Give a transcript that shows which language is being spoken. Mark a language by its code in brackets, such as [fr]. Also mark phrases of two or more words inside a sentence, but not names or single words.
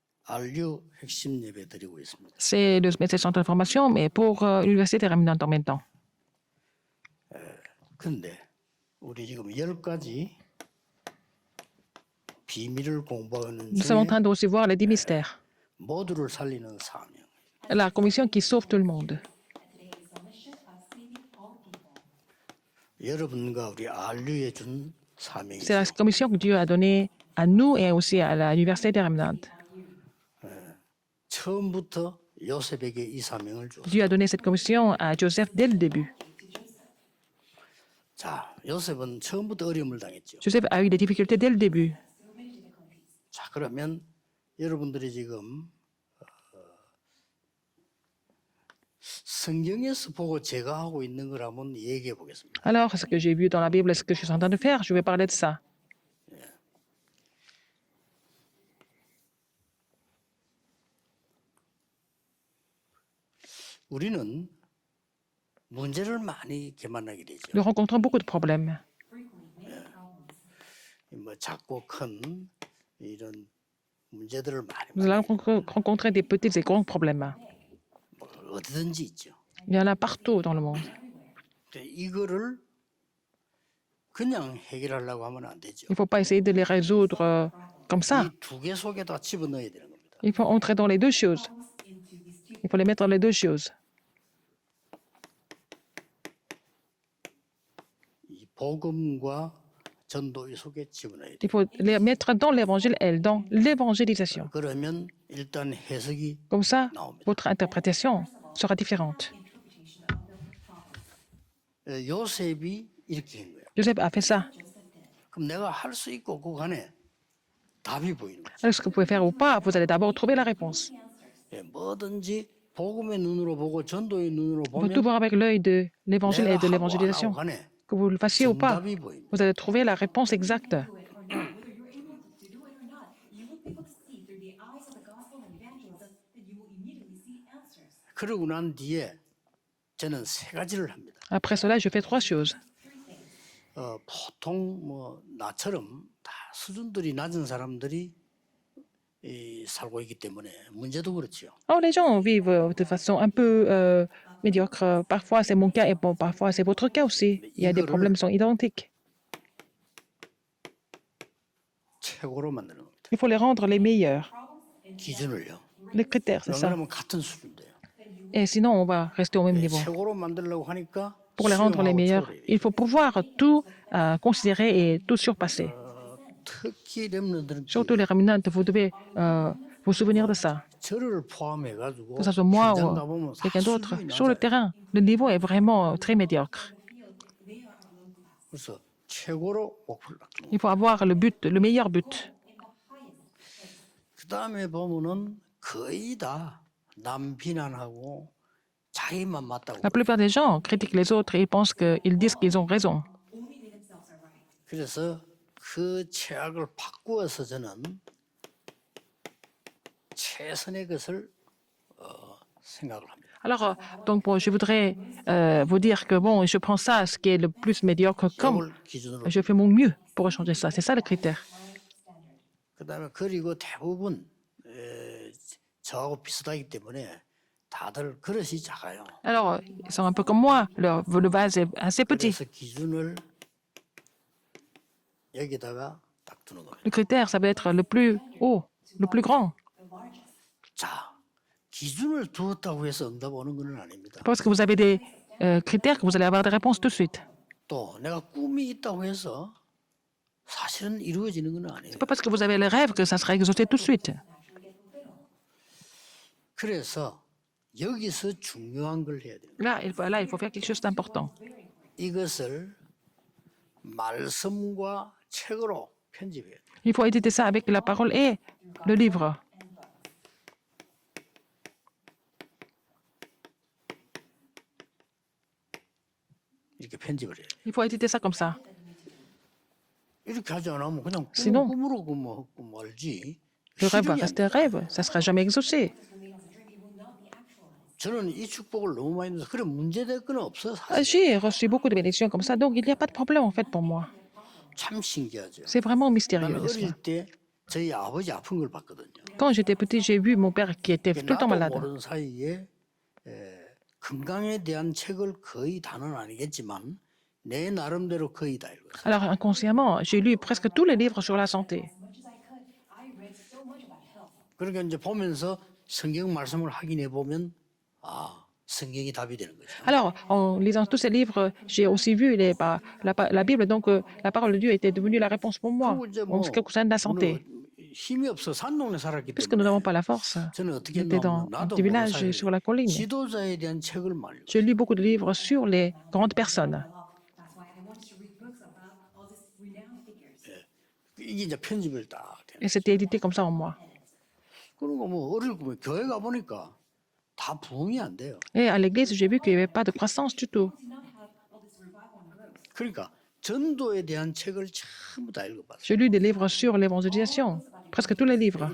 [ko] RU 핵심 예배 드리고 있습니다. [fr] C'est le centre d'information, mais pour l'Université des Réminantes en même temps. [ko] 그런데 우리 지금 10가지 비밀을 공부하는 [fr] Nous sommes en [ko] 중에 [fr] train de recevoir les 10 mystères. [ko] 모두를 살리는 사명. [fr] La commission qui sauve tout le monde. [ko] 여러분과 우리 RU에 준 [fr] C'est la [ko] 사명이죠. [fr] commission que Dieu a donnée à nous et aussi à l'Université des Réminantes. [ko] 처음부터 요셉에게 이 사명을 줬어요. [fr] Dieu a donné cette commission à Joseph dès le début. [ko] 자, 요셉은 처음부터 어려움을 당했죠. [fr] Joseph a eu des difficultés dès le début. [ko] 자, 그러면 여러분들이 지금 성경에서 보고 제가 하고 있는 걸 한번 얘기해 보겠습니다. [fr] Alors, ce que j'ai vu dans la Bible et ce que je suis en train de faire, je vais parler de ça. [ko] 우리는 문제를 많이 이렇게 만나게 되죠. [fr] Nous rencontrons beaucoup de problèmes. [ko] 뭐 작고 큰 이런 문제들을 많이 [fr] Nous allons rencontrer des petits et grands problèmes. [ko] 뭐 어디든지 있죠. [fr] Il y en a partout dans le monde. [ko] 근데 이거를 그냥 해결하려고 하면 안 되죠. [fr] Il ne faut pas essayer de les résoudre comme ça. [ko] 이 두 개 속에다 집어넣어야 되는 겁니다. [fr] Il faut entrer dans les deux choses. Il faut les mettre dans les deux choses. [ko] 이 복음과 전도의 속에 집어넣어야 돼요. [fr] Il faut les mettre dans l'évangile et dans l'évangélisation. [ko] 그러면 일단 해석이 [fr] Comme ça, [ko] 나옵니다. [fr] votre interprétation sera différente. [ko] 요셉이 이렇게 한 거예요. [fr] Joseph a fait ça. [ko] 그럼 내가 할 수 있고 없고 간에 답이 보이는 거죠. [fr] Alors, ce que vous pouvez faire ou pas, vous allez d'abord trouver la réponse. [ko] 뭐든지 복음의 눈으로 보고 전도의 눈으로 [fr] Vous pouvez tout [ko] 보면 [fr] voir avec l'œil de l'évangile et [ko] 내가 [fr] de [ko] 하고 안 하고 [fr] l'évangélisation. [ko] 간에 [fr] Que vous le fassiez ou pas, [ko] 정답이 보입니다. [fr] vous allez trouver la réponse exacte. [ko] 그러고 난 뒤에 저는 세 가지를 합니다. [fr] Après cela, je fais trois choses. [ko] 보통 뭐 나처럼 다 수준들이 낮은 사람들이 살고 있기 때문에 문제도 그렇지요. [fr] Alors, les gens vivent de façon un peu médiocre. Parfois, c'est mon cas et bon, parfois, c'est votre cas aussi. Il y a des problèmes qui sont identiques. [ko] 최고로 만드는 겁니다. [fr] Il faut les rendre les meilleurs. [ko] 기준을요. [fr] Les critères, c'est ça. [ko] 그러면 같은 수준인데요. [fr] Et sinon, on va rester au même niveau. [ko] 최고로 만들려고 하니까 [fr] Pour les rendre les meilleurs, il faut pouvoir tout considérer et tout surpasser. [ko] 특히 렘넌트는 [fr] Surtout les réminantes, vous devez vous souvenir de ça. [ko] 저를 포함해가지고 [fr] Que ce soit moi [ko] 현장 [fr] ou [ko] 가보면 다 [fr] quelqu'un d'autre. [ko] 수준이 [fr] Sur le [ko] 낮아요. [fr] terrain, le niveau est vraiment très médiocre. [ko] 그래서 최고로 목표를 놨죠. [fr] Il faut avoir le but, le meilleur but. [ko] 그 다음에 보면은 거의 다 남 비난하고 자기만 맞다고. [fr] La plupart des gens critiquent les autres et ils pensent qu'ils disent qu'ils ont raison. [ko] 그래서 그 최악을 바꾸어서 저는 최선의 것을 생각을 합니다. [fr] Alors, donc, je voudrais vous dire que bon, je prends ça, ce qui est le plus médiocre, comme [ko] 이걸 기준으로. [fr] je fais mon mieux pour changer ça. C'est ça le critère. [ko] 그다음에 그리고 대부분 저하고 비슷하기 때문에 다들 그릇이 작아요. [fr] Alors, ils sont un peu comme moi. Le vase est assez petit. [ko] 그래서 기준을 여기다가 딱 두는 겁니다. [fr] Le critère, ça va être le plus haut, le plus grand. [ko] 자, 기준을 두었다고 해서 응답 오는 건 아닙니다. [fr] Parce que vous avez des critères que vous allez avoir des réponses tout de suite. [ko] 또 내가 꿈이 있다고 해서 사실은 이루어지는 건 아니에요. [fr] C'est pas parce que vous avez le rêve que ça sera exaucé tout de suite. [ko] 그래서 여기서 중요한 걸 해야 돼요. [fr] Là, il faut faire quelque chose d'important. [ko] 이것을 말씀과 책으로 편집해야 돼요. [fr] Il faut éditer ça avec la parole et le livre. [ko] 이렇게 편집을 해요. [fr] Il faut éditer ça comme ça. [ko] 이렇게 하지 않으면 그냥 [fr] Sinon, [ko] 꿈으로 말지. [fr] Le rêve va [ko] 실현이 안 [fr] rester un rêve. Ça ne sera jamais exaucé. [ko] 저는 이 축복을 너무 많이 넣어서 그래 문제될 건 없어. 사실. [fr] J'ai reçu beaucoup de bénédictions comme ça, donc il n'y a pas de problème en fait pour moi. [ko] 참 신기하죠. [fr] C'est vraiment [ko] 나는 [fr] mystérieux, n'est-ce [ko] 어릴 [fr] pas? [ko] 때 저희 아버지 아픈 걸 봤거든요. [fr] Quand j'étais petit, j'ai vu mon père qui était tout le temps [ko] 나도 [fr] malade. [ko] 모르는 사이에 건강에 대한 책을 거의 다는 아니겠지만 내 나름대로 거의 다 읽었어요. [fr] Alors, inconsciemment, j'ai lu presque tous les livres sur la santé. [ko] 그러니까 이제 보면서 성경 말씀을 확인해 보면 아, 성경이 답이 되는 거죠. [fr] Alors, en lisant tous ces livres, j'ai aussi vu la Bible, donc la parole de Dieu était devenue la réponse pour moi [ko] 그리고 이제 [fr] en ce qui concerne la santé. [ko] 힘이 없어 산동네 살았기 [fr] Puisque nous [ko] 때문에 [fr] n'avons pas la force, [ko] 저는 어떻게 [fr] j'étais [ko] 했냐면 [fr] dans un [ko] 나도 [fr] petit [ko] 모르는 [fr] village [ko] 사이에 [fr] sur la colline. [ko] 지도자에 대한 책을 많이 읽었어요. [fr] J'ai lu beaucoup de livres sur les grandes personnes. [ko] 이게 이제 편집을 딱 돼. [fr] Et c'était édité comme ça en moi. [ko] 그런 거 뭐 어릴 거면 교회 가 보니까 다 부흥이 안 돼요. [fr] Et à l'église, j'ai vu qu'il n'y avait pas de croissance du tout. [ko] 그러니까 전도에 대한 책을 전부 다 읽어봤어요. [fr] J'ai lu des livres sur l'évangélisation, presque tous les livres.